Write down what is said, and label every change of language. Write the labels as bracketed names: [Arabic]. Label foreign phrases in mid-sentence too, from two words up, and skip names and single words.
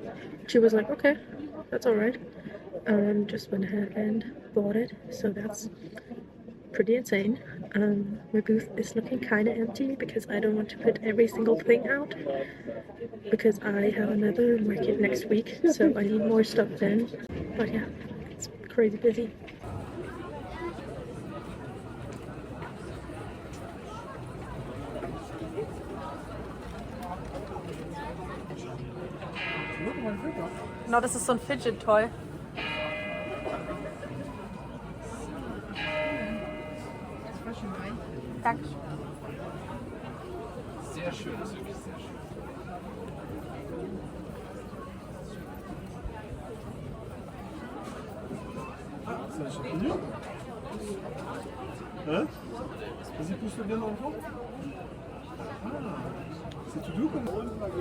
[English] She was like, okay, that's alright. Just went ahead and bought it, so that's pretty insane. My booth is looking kind of empty because I don't want to put every single thing out because I have another market next week, so I need more stuff then. But yeah, it's crazy busy. [German] Genau, das ist so ein [English] Fidget Toy. [German] Dankeschön. Sehr schön, das ist wirklich sehr schön. [French] Hein? Vas-y, pousse-le bien dans le fond. Ah, c'est tout doux comme rôle.